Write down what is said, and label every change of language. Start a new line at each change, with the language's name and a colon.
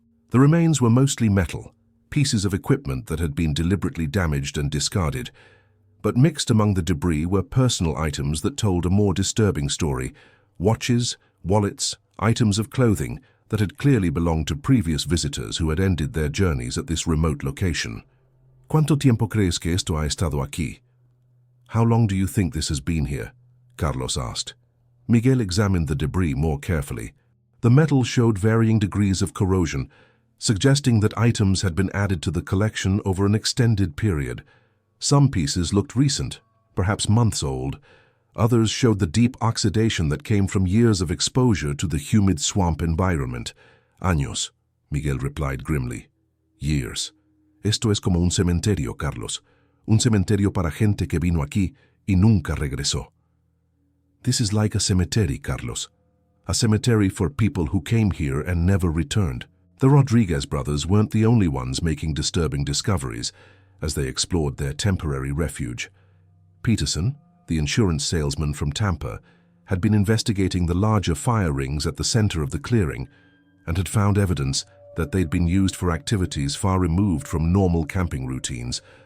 English: The remains were mostly metal, pieces of equipment that had been deliberately damaged and discarded, but mixed among the debris were personal items that told a more disturbing story: watches, wallets, items of clothing that had clearly belonged to previous visitors who had ended their journeys at this remote location.
Spanish: "¿Cuánto tiempo crees que esto ha estado aquí?"
English: "How long do you think this has been here?" Carlos asked. Miguel examined the debris more carefully. The metal showed varying degrees of corrosion, suggesting that items had been added to the collection over an extended period. Some pieces looked recent, perhaps months old. Others showed the deep oxidation that came from years of exposure to the humid swamp environment.
Spanish: "Años,"
English: Miguel replied grimly. "Years.
Spanish: Esto es como un cementerio, Carlos. Un cementerio para gente que vino aquí y nunca regresó."
English: "This is like a cemetery, Carlos. A cemetery for people who came here and never returned." The Rodriguez brothers weren't the only ones making disturbing discoveries as they explored their temporary refuge. Peterson, the insurance salesman from Tampa, had been investigating the larger fire rings at the center of the clearing and had found evidence that they'd been used for activities far removed from normal camping routines.